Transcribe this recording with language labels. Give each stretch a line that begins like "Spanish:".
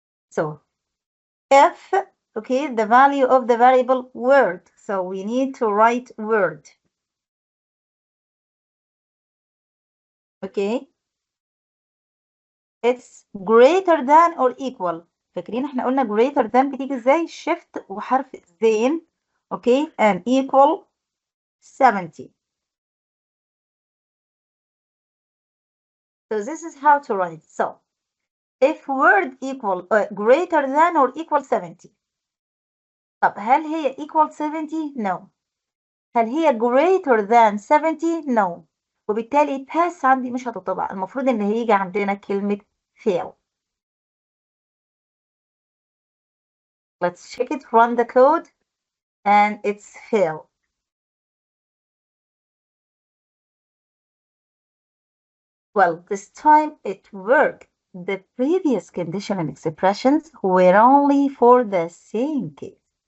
English: So, if, okay, the value of the variable word. So we need to write word. Okay. It's greater than or equal.
Arabic: فاكرين احنا قلنا
English: greater than
Arabic: بتيجي ازاي؟ shift وحرف زين.
English: Okay, and equal 70. So this is how to write. So if word equal greater than or equal 70.
Arabic: طب هل هي
English: equal 70؟ No.
Arabic: هل هي
English: greater than 70؟ No.
Arabic: وبالتالي pass عندي مش هتطبع. المفروض ان هيجي عندنا كلمة fail.
English: Let's check it, run the code, and it's fail. Well, this time it worked. The previous conditional expressions were only for the same case.